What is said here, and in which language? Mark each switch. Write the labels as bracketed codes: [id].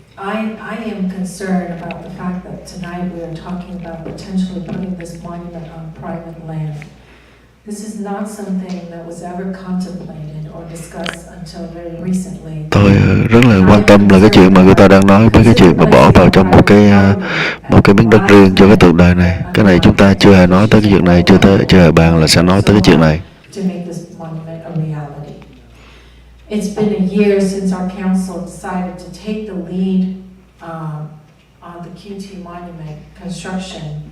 [en] I am concerned about the fact that tonight we are talking about potentially putting this monument on private land. This is not something that was ever contemplated or discussed until very recently. [vi] Tôi rất là quan tâm là cái chuyện mà người ta đang nói với cái chuyện mà bỏ vào trong một cái miếng đất riêng cho cái tượng đài này. Cái này chúng ta chưa hề nói tới cái chuyện này, chưa hề bàn là sẽ nói tới cái chuyện này. [en] To make this monument a reality. It's been a year since our council decided to take the lead on the QT monument construction.